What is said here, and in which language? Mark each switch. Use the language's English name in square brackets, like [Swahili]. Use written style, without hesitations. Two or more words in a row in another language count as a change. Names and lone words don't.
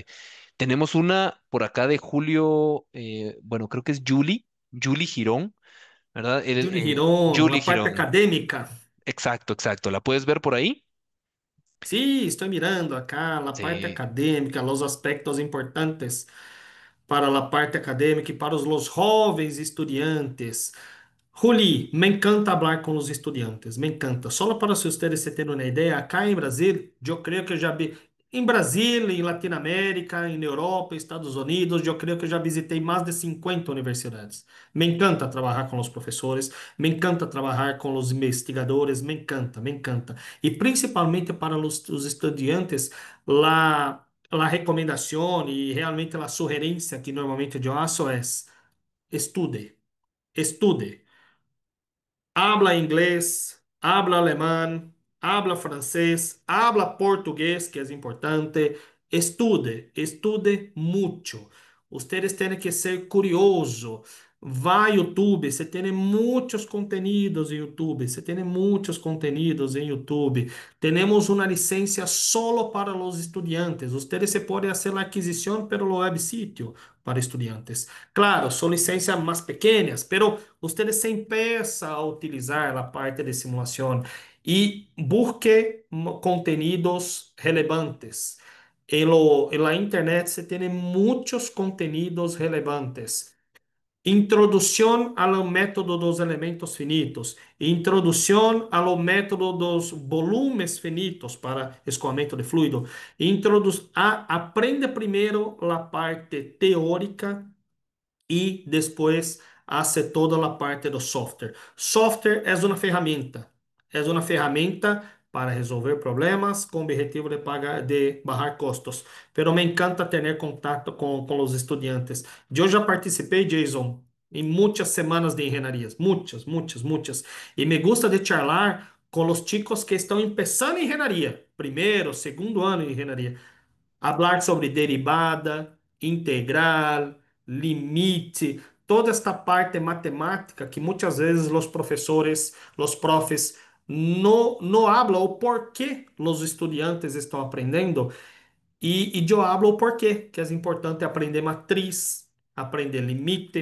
[Spanish] Tenemos una por acá de Julio, bueno, creo que es Julie Girón, ¿verdad? Júlio Hiron, Julie la parte Girón, acadêmica. exacto, exacto. ¿La puedes ver por ahí? Sí, estoy mirando acá la parte Sí. acadêmica, los aspectos importantes para la parte acadêmica e para los jovens estudiantes. Juli, me encanta hablar [Portuguese] com os [Spanish] estudiantes, me encanta. [Portuguese] Só para vocês terem uma ideia, acá em Brasil, eu creio que eu já vi. Em Brasil, em Latinoamérica, em Europa, Estados Unidos, eu creio que eu já visitei mais de 50 universidades. Me encanta trabalhar com os professores, me encanta trabalhar com os investigadores, me encanta, me encanta. E principalmente para os estudiantes, la recomendação e realmente a sugerência que normalmente eu faço é estude, estude. Habla inglês, habla alemão, habla francês, habla português, que é importante. Estude, estude muito. Ustedes têm que ser curioso. Vai YouTube, você tem muitos conteúdos em YouTube, você tem muitos conteúdos em YouTube. Temos uma licença solo para os estudiantes. Ustedes se podem fazer a aquisição pelo web sítio para estudiantes. Claro, são licencias mais pequenas, [Spanish] pero ustedes se empiezan a utilizar la parte de simulación y busque contenidos relevantes. En la internet se tienen muchos contenidos relevantes. [Portuguese] Introdução ao método dos elementos finitos, introdução ao método dos volumes finitos para escoamento de fluido. Aprende primeiro a parte teórica e depois hace toda a parte do software. Software é uma ferramenta para resolver problemas com o objetivo de bajar custos. Pero me encanta ter contato com os estudantes. Eu já participei, Jason, em muitas semanas de engenharias, muitas, muitas, muitas. E [Spanish] me gusta de charlar [Portuguese] com os chicos que estão começando em engenharia, primeiro, segundo ano em engenharia. Hablar sobre derivada, integral, limite, toda esta parte matemática que muitas vezes os professores, os profes não hablam o porquê os estudantes estão aprendendo e eu hablo o porquê, que é importante aprender matriz, aprender limite.